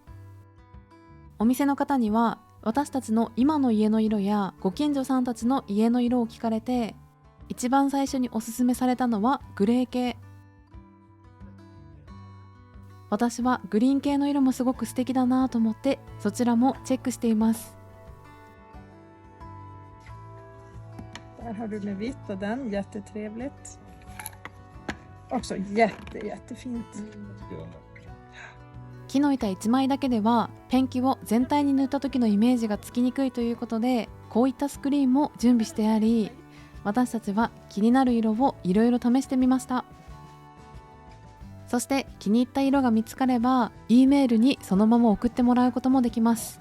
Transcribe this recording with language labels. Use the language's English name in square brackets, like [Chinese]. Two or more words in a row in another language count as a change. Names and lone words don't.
[Japanese] お店の方には私たちの今の家の色やご近所さんたちの家の色を聞かれて、一番最初におすすめされたのはグレー系。私はグリーン系の色もすごく素敵だなと思ってそちらもチェックしています。 [Swedish] Där har du med vitt och den, jättetrevligt. Också jättefint. [Japanese] 木の板1枚だけではペンキを全体に塗った時のイメージがつきにくいということで、こういったスクリーンも準備してあり、私たちは気になる色をいろいろ試してみました。そして気に入った色が見つかれば E メールにそのまま送ってもらうこともできます。